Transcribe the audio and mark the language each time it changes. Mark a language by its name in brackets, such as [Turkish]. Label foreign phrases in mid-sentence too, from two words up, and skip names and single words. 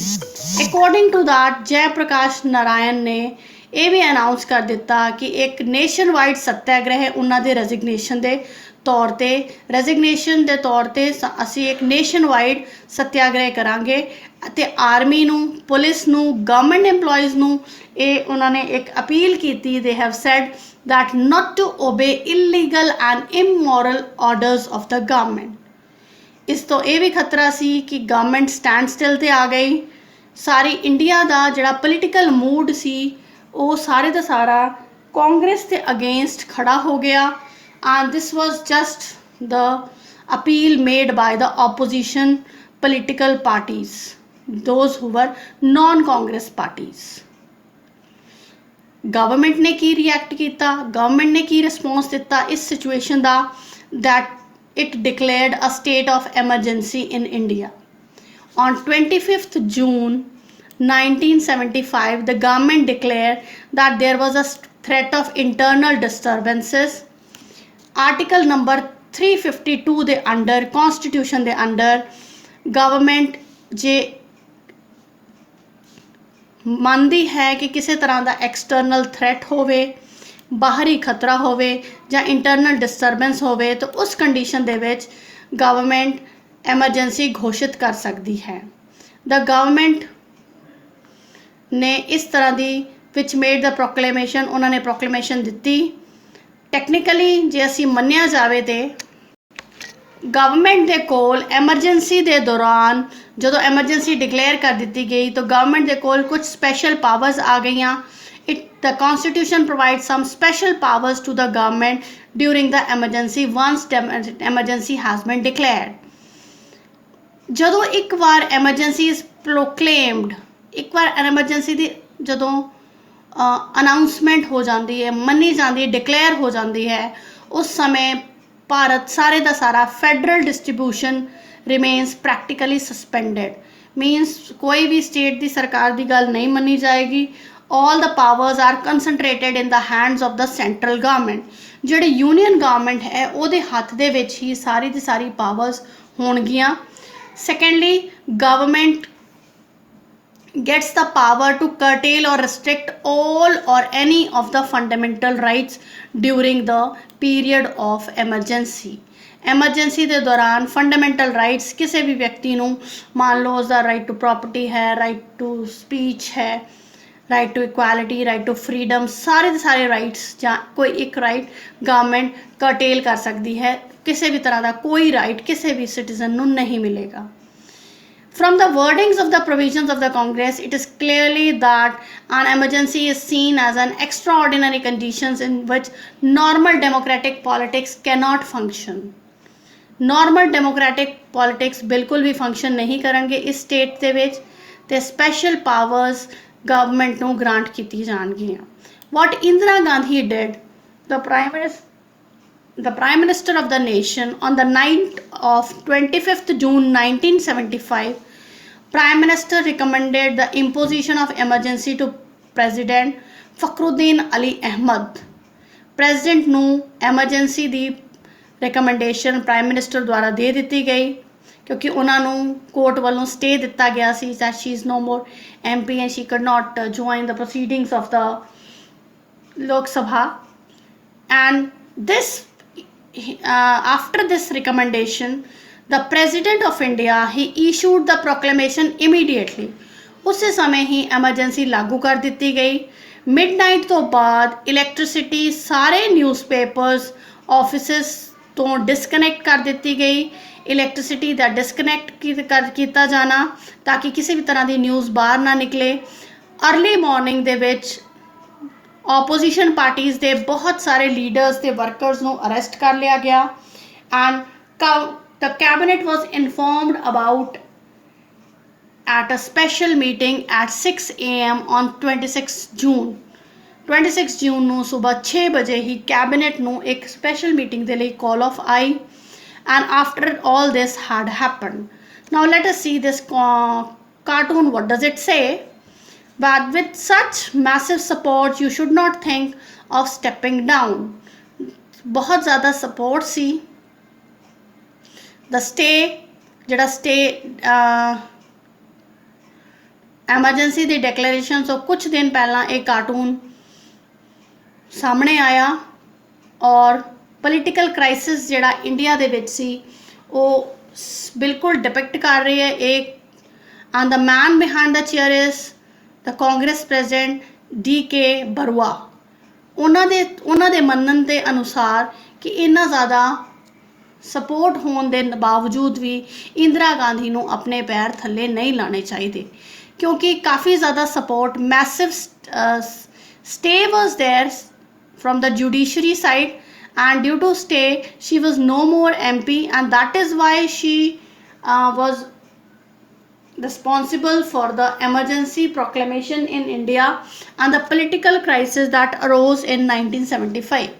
[English] according to that [Hindi] जयप्रकाश नारायण ने यह भी अनाउंस कर दिता कि एक [English] nation wide [Hindi] सत्याग्रह उन्होंने रेजिग्नेशन के तौर पर [Punjabi] ਅਸੀਂ ਇੱਕ [English] nation wide [Punjabi] ਸਤਿਆਗ੍ਰਹਿ ਕਰਾਂਗੇ ਤੇ ਆਰਮੀ ਨੂੰ ਪੁਲਿਸ ਨੂੰ [English] government employees [Hindi] नू ये उन्होंने एक अपील की। [English] they have said that not to obey illegal and immoral orders of the government. [Punjabi] ਇਸ ਤੋਂ ਇਹ ਵੀ ਖ਼ਤਰਾ ਸੀ ਕਿ ਗਵਰਨਮੈਂਟ [English] stand still [Punjabi] ਤੇ ਆ ਗਈ। [Hindi] सारी इंडिया का जिहड़ा पोलिटिकल मूड सी वो सारे का सारा कांग्रेस के अगेंस्ट खड़ा हो गया [English] and this was just the appeal made by the opposition political parties, those who were non Congress parties. [Hindi] गवर्नमेंट ने की रिएक्ट किया, गवर्नमेंट ने की रिस्पॉन्स दिता इस सिचुएशन का [English] that it declared a state of emergency in India. ऑन 25 June 1975 the government declared that there was a threat of internal disturbances। [Hindi] आर्टिकल नंबर 352 दे अंडर कॉन्स्टिट्यूशन दे अंडर गवर्नमेंट जे मानती है कि किसी तरह का [English] external threat [Hindi] होवे, बाहरी खतरा होवे या [English] internal disturbance [Hindi] होवे तो उस कंडीशन [Punjabi] ਦੇ ਵਿੱਚ [Hindi] गवर्नमेंट एमरजेंसी घोषित कर सकती है। [English] the government [Hindi] ने इस तरह की [English] which made the proclamation, [Punjabi] ਉਹਨਾਂ ਨੇ proclamation ਦਿੱਤੀ। ਟੈਕਨੀਕਲੀ ਜੇ ਅਸੀਂ ਮੰਨਿਆ ਜਾਵੇ ਤੇ ਗਵਰਨਮੈਂਟ ਦੇ ਕੋਲ ਐਮਰਜੈਂਸੀ ਦੇ ਦੌਰਾਨ ਜਦੋਂ ਐਮਰਜੈਂਸੀ ਡਿਕਲੇਅਰ ਕਰ ਦਿੱਤੀ ਗਈ ਤਾਂ ਗਵਰਨਮੈਂਟ ਦੇ ਕੋਲ ਕੁਝ ਸਪੈਸ਼ਲ ਪਾਵਰਸ ਆ ਗਈਆਂ। [English] The constitution provides some special powers to the government during the emergency once the emergency has been declared। [Punjabi] ਜਦੋਂ ਇੱਕ ਵਾਰ [English] emergency is proclaimed, [Punjabi] ਇੱਕ ਵਾਰ emergency ਦੀ ਜਦੋਂ ਅਨਾਉਂਸਮੈਂਟ ਹੋ ਜਾਂਦੀ ਹੈ, ਮੰਨੀ ਜਾਂਦੀ ਹੈ, ਡਿਕਲੇਅਰ ਹੋ ਜਾਂਦੀ ਹੈ, ਉਸ ਸਮੇਂ ਭਾਰਤ ਸਾਰੇ ਦਾ ਸਾਰਾ [English] federal distribution remains practically suspended. [Punjabi] ਮੀਨਸ ਕੋਈ ਵੀ ਸਟੇਟ ਦੀ ਸਰਕਾਰ ਦੀ ਗੱਲ ਨਹੀਂ ਮੰਨੀ ਜਾਏਗੀ। [English] all the powers are concentrated in the hands of the central government। [Punjabi] ਜਿਹੜੇ ਯੂਨੀਅਨ ਗਵਰਨਮੈਂਟ ਹੈ ਉਹਦੇ ਹੱਥ ਦੇ ਵਿੱਚ ਹੀ ਸਾਰੀ ਦੀ ਸਾਰੀ ਪਾਵਰਸ ਹੋਣਗੀਆਂ। [English] secondly government gets the power to curtail or restrict all or any of the fundamental rights during the period of emergency। [Punjabi] ਐਮਰਜੈਂਸੀ ਦੇ ਦੌਰਾਨ [English] fundamental rights [Punjabi] ਕਿਸੇ ਵੀ ਵਿਅਕਤੀ ਨੂੰ, ਮੰਨ ਲਓ ਉਸਦਾ [English] right to property [Punjabi] ਹੈ, [English] right to speech [Punjabi] ਹੈ, [English] right to equality, right to freedom, [Punjabi] ਸਾਰੇ ਦੇ ਸਾਰੇ ਰਾਈਟਸ ਜਾਂ ਕੋਈ ਇੱਕ ਰਾਈਟ ਗਵਰਨਮੈਂਟ ਕਰਟੇਲ ਕਰ ਸਕਦੀ ਹੈ। ਕਿਸੇ ਵੀ ਤਰ੍ਹਾਂ ਦਾ ਕੋਈ ਰਾਈਟ ਕਿਸੇ ਵੀ ਸਿਟੀਜ਼ਨ ਨੂੰ ਨਹੀਂ ਮਿਲੇਗਾ। [English] From the wordings of the provisions of the Congress, it is clearly that an emergency is seen as an extraordinary conditions in which normal democratic politics cannot function। Normal democratic politics [Hindi] बिल्कुल भी [English] function [Hindi] नहीं करेंगे इस [English] state [Punjabi] ਦੇ ਵਿੱਚ ਤੇ [English] special powers government ਨੂੰ grant [Punjabi] ਕੀਤੀ ਜਾਣਗੀਆਂ। [English] What Indira Gandhi did, the Prime Minister of the nation, on the night of 25th June 1975, Prime Minister recommended the imposition of emergency to President Fakhruddin Ali Ahmed। [Punjabi] President ਨੂੰ emergency ਦੀ recommendation Prime Minister ਦੁਆਰਾ ਦੇ ਦਿੱਤੀ ਗਈ ਕਿਉਂਕਿ ਉਹਨਾਂ ਨੂੰ ਕੋਰਟ ਵੱਲੋਂ ਸਟੇ ਦਿੱਤਾ ਗਿਆ ਸੀ [English] that she is no more MP and she could not join the proceedings of the Lok Sabha। And this after this recommendation, the President of India, he issued the proclamation immediately। [Punjabi] ਉਸੇ ਸਮੇਂ ਹੀ ਐਮਰਜੈਂਸੀ ਲਾਗੂ ਕਰ ਦਿੱਤੀ ਗਈ। ਮਿਡਨਾਈਟ ਤੋਂ ਬਾਅਦ ਇਲੈਕਟ੍ਰਿਸਿਟੀ ਸਾਰੇ [English] newspapers offices [Punjabi] ਤੋਂ ਡਿਸਕਨੈਕਟ ਕਰ ਦਿੱਤੀ ਗਈ। ਇਲੈਕਟ੍ਰਿਸਿਟੀ ਦਾ ਡਿਸਕਨੈਕਟ ਕੀਤਾ ਜਾਣਾ ਤਾਂ ਕਿ ਕਿਸੇ ਵੀ ਤਰ੍ਹਾਂ ਦੀ ਨਿਊਜ਼ ਬਾਹਰ ਨਾ ਨਿਕਲੇ। [English] early morning [Punjabi] ਦੇ ਵਿੱਚ [English] opposition parties [Punjabi] ਦੇ ਬਹੁਤ ਸਾਰੇ ਲੀਡਰਸ ਤੇ ਵਰਕਰਸ ਨੂੰ ਅਰੈਸਟ ਕਰ ਲਿਆ ਗਿਆ। [English] ਐਂਡ the cabinet was informed about at a special meeting at 6 AM on 26 June। [Punjabi] 26 ਜੂਨ ਨੂੰ ਸਵੇਰ 6 ਵਜੇ ਹੀ ਕੈਬਨਿਟ ਨੂੰ ਇੱਕ [English] special meeting [Punjabi] ਦੇ ਲਈ [English] call off [Punjabi] ਆਈ। [English] and after all this had happened, now let us see this cartoon. What does it say? But with such massive support you should not think of stepping down। [Hindi] बहुत ज़्यादा [Punjabi] support सी। [English] the stay [Punjabi] ਜਿਹੜਾ stay emergency ਦੀ declaration ਤੋਂ ਕੁਝ ਦਿਨ ਪਹਿਲਾਂ ਇਹ cartoon ਸਾਹਮਣੇ ਆਇਆ ਔਰ [English] political crisis [Punjabi] ਜਿਹੜਾ ਇੰਡੀਆ ਦੇ ਵਿੱਚ ਸੀ ਉਹ ਬਿਲਕੁਲ ਡਿਪਿਕਟ ਕਰ ਰਹੀ ਹੈ ਇੱਕ। [English] and the man behind the chair is the Congress president DK ਬਰੂਆ। [Punjabi] ਉਹਨਾਂ ਦੇ ਮੰਨਣ ਦੇ ਅਨੁਸਾਰ ਕਿ ਇੰਨਾ ਜ਼ਿਆਦਾ ਸਪੋਰਟ ਹੋਣ ਦੇ ਬਾਵਜੂਦ ਵੀ ਇੰਦਰਾ ਗਾਂਧੀ ਨੂੰ ਆਪਣੇ ਪੈਰ ਥੱਲੇ ਨਹੀਂ ਲਾਣੇ ਚਾਹੀਦੇ ਕਿਉਂਕਿ ਕਾਫੀ ਜ਼ਿਆਦਾ ਸਪੋਰਟ ਮੈਸਿਵ [English] stay was there from the judiciary side, and due to stay she was no more MP, and that is why she was responsible for the emergency proclamation in India and the political crisis that arose in 1975.